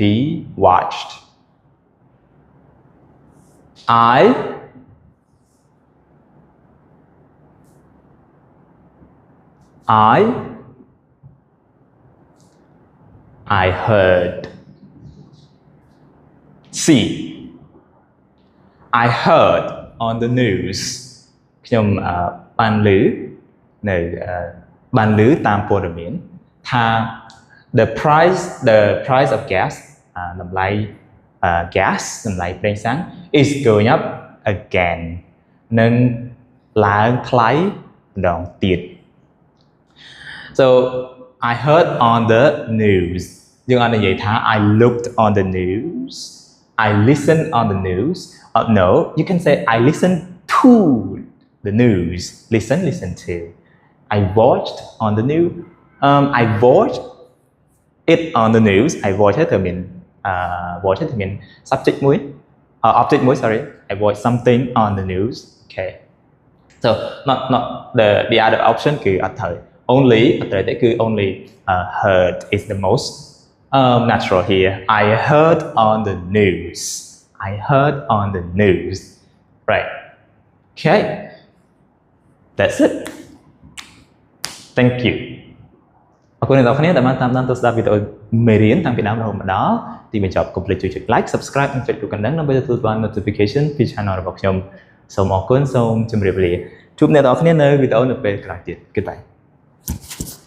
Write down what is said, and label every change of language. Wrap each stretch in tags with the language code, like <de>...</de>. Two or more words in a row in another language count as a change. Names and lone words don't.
<en>Watched. I heard. C. I heard on the news.</en> <km>ខ្ញុំបានឮនៅបានឮតាមព័ត៌មានថា</km> <en>the price of gas</en> <km>តម្លៃ gas តម្លៃប្រេងសាំង</km> <en>is going up again</en> <km>នឹងឡើងថ្លៃម្ដងទៀត</km> <en>so I heard on the news</en> <km>យើងអត់និយាយថា</km> <en>I looked on the news I listened on the news no you can say I listened to the news listen to I watched on the news I watched it on the news I watched it watch it mean subject មួយ object មួយ sorry I watch something on the news okay so not the other option</en> <km>គឺអត់ត្រូវ</km> <en>only</en> <km>អត់ត្រូវទេគឺ</km> <en>only heard is the most natural here I heard on the news I heard on the news right okay that's it thank you</en> <km>អរគុណអ្នកនរគ្នាដែលបានតាមដានទស្សនាវីដេអូមេរៀនតាំងពីដើមរហូតមកដល់ទីបញ្ចប់កុំភ្លេចជួយចុច</km> <en>like subscribe</en> <km>និងចុចរូបកណ្ដឹងដើម្បីទទួលបាន notification ពី channel របស់ខ្ញុំសូមអរគុណសូមជម្រាបលាជួបអ្នកនរគ្នានៅវីដេអូនៅពេលក្រោយទៀត Goodbye</km>